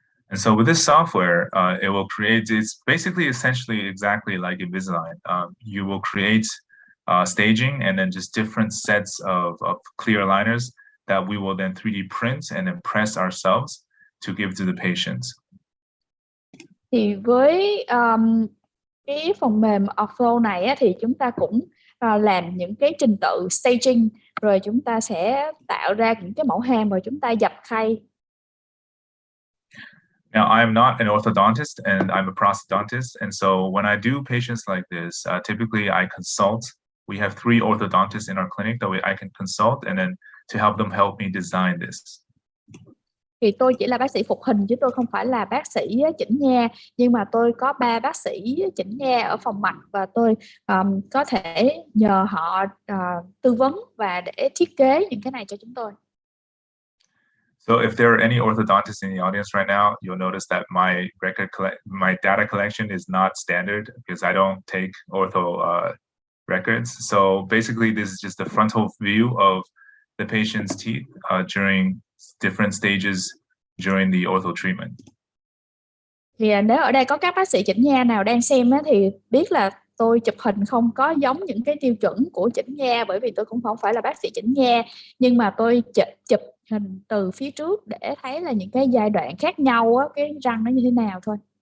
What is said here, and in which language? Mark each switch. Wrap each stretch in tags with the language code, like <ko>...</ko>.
<en>And so with this software, it will create, it's basically essentially exactly like Invisalign. You will create staging and then just different sets of clear aligners that we will then 3D print and then press ourselves to give to the patients.</en> <vi>Thì với cái phần mềm Ortho này á, thì chúng ta cũng làm những cái trình tự staging, rồi chúng ta sẽ tạo ra những cái mẫu hàm rồi chúng ta dập khay.</vi> <en>Now, I am not an orthodontist and I'm a prosthodontist. And so when I do patients like this, typically I consult. We have 3 orthodontists in our clinic that I can consult and then to help them help me design this.</en> <vi>Thì tôi chỉ là bác sĩ phục hình chứ tôi không phải là bác sĩ chỉnh nha, nhưng mà tôi có 3 bác sĩ chỉnh nha ở phòng mạch và tôi có thể nhờ họ tư vấn và để thiết kế những cái này cho chúng tôi.</vi> <en>So if there are any orthodontists in the audience right now, you'll notice that my data collection is not standard because I don't take ortho records. So basically, this is just the frontal view of the patient's teeth during different stages during the ortho treatment.</en> <vi>Thì nếu ở đây có các bác sĩ chỉnh nha nào đang xem á, thì biết là tôi chụp hình không có giống những cái tiêu chuẩn của chỉnh nha, bởi vì tôi cũng không phải là bác sĩ chỉnh nha, nhưng mà tôi chụp hình từ phía trước để thấy là những cái giai đoạn khác nhau á, cái răng nó như thế nào thôi.</vi>